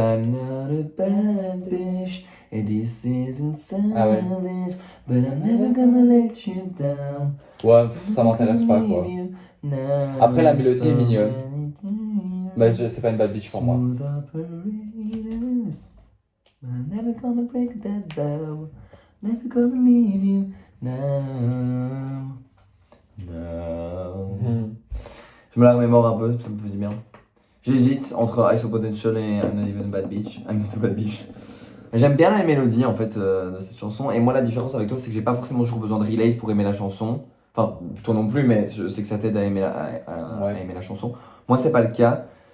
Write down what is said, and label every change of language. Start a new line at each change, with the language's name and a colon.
English: I'm not a bad bitch, and this isn't savage,
French: Ah ouais.
English: but I'm never gonna let you down.
French: Ouais, ça m'intéresse pas, quoi. Après, la mélodie est mignonne. Mais c'est pas une bad bitch pour moi.
English: Smooth operators, but I'm never gonna break that vow, never gonna leave you now. No.
French: Je me la remémore un peu, ça me fait du bien. J'hésite entre ISO Potential et I'm Not Even a Bad Bitch. I'm Not a Bad Bitch. J'aime bien la mélodie en fait de cette chanson. Et moi, la différence avec toi, c'est que j'ai pas forcément toujours besoin de relate pour aimer la chanson. Enfin, toi non plus, mais je sais que ça t'aide à aimer à aimer la chanson. Moi, c'est pas le cas.